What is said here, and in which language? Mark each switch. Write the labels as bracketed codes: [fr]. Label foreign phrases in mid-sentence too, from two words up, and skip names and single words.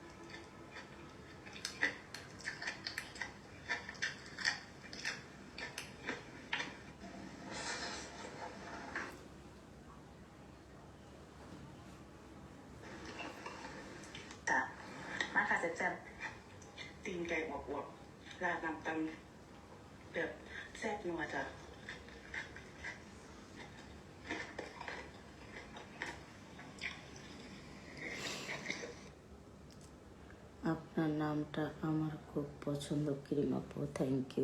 [th] จ้ะมาค่ะแจกตีนไก่อวบๆราดน้ำตำแบบแซ่บนัวจ้ะ [bn] আপনার নামটা আমার খুব পছন্দ ক্রিম আপু, [en] thank you.